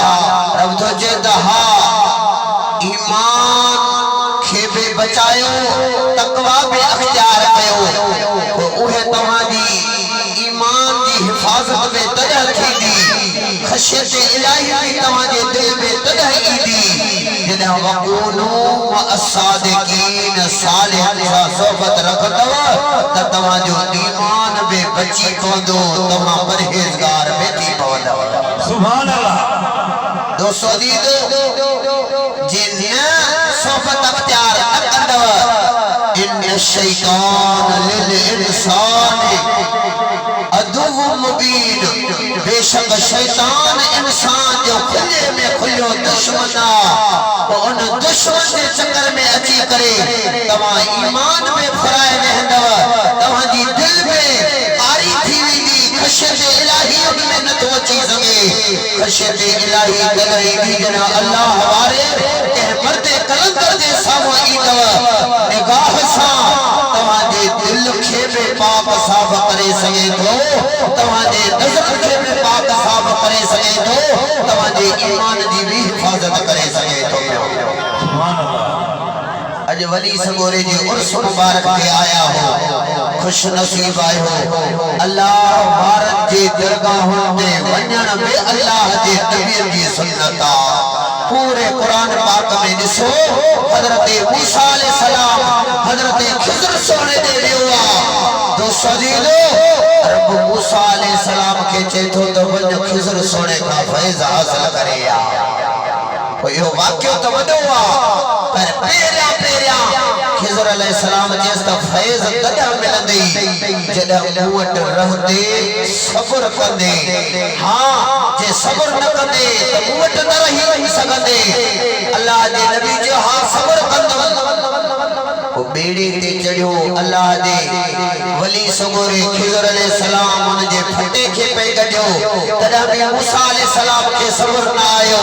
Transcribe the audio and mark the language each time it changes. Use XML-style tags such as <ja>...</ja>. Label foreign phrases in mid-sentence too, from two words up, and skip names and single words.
<sd>रब तो चए त हा ईमान खे बि बचायो, तक़वा बि अख़्तियार कयो, उहे तव्हांजी ईमान जी हिफ़ाज़त में तॾहिं थींदी, ख़शियत इलाही बि तव्हांजे दिल में तॾहिं ईंदी जॾहिं वकूनू मअस्सादिकीन सालिहन सां सोबत रखंदव त तव्हांजो ईमान बि बची पवंदो, तव्हां परहेज़गार बि थी पवंदव।</sd> <ar>सुभान अल्लाह।</ar> <sd>दोस्तों जिन सोबत अख्तियार न कंदव,</sd> <ar>إن الشيطان للإنسان عدو مبين.</ar> <sd>बेशक शैतान इंसान जो खुले में खुलो दुश्मन आ, उन दुश्मन के चक्कर में अची करे तव्हां ईमान में फराए रहंदव, तव्हांजी दिल में आरी थी वेंदी, ख़शियत इलाही में न तो अची सघे। ख़शियत इलाही कदई दी जना अल्लाह वारे के मर्दे कलंदर जे साम्हूं ईंदव, निगाह सां तव्हांजे दिल खे बि पाक साफ़ करे सघे थो, तव्हांजे नज़र खे बि पाक साफ़ करे सघे थो, तव्हांजे ईमान जी भी हिफ़ाज़त करे सघे थो।</sd> <ar>सुभान अल्लाह।</ar> <sd>अज वली सगोरे जी उर्स मुबारक ते आया हो, खुश नसीब आयो हो। अल्लाह भारत जे दरगाहों ते वञण में अल्लाह जे नबी जी सुन्नत आ। पूरे कुरान पाक में ॾिसो हज़रत मूसा अलैहिस्सलाम हज़रत खिज़र सोने दे वियो आ। दोस्तों रब मूसा अलैहिस्सलाम के चए थो त वञ खिज़र सोने खां फैज़ हासिल करे आ। यो वाक्य तो वॾो आ, पर पहिरियां खिज़र अलैहिस्सलाम चयसि त फैज़ तॾहिं मिलंदी जॾहिं मूं वटि रहंदे सब्र कंदे। हाँ जे सब्र न कंदे त मूं वटि न रही सघंदे। अल्लाह जे नबी जो हाँ सब्र कंदुमि। वो बेड़े ते चढ़ियो, अल्लाह जे वली सगोरे खिज़र अलैहिस्सलाम उन जे फटे खे पे कढियो, तॾहिं बि मूसा अलैहिस्सलाम खे सब्र न आयो।</sd>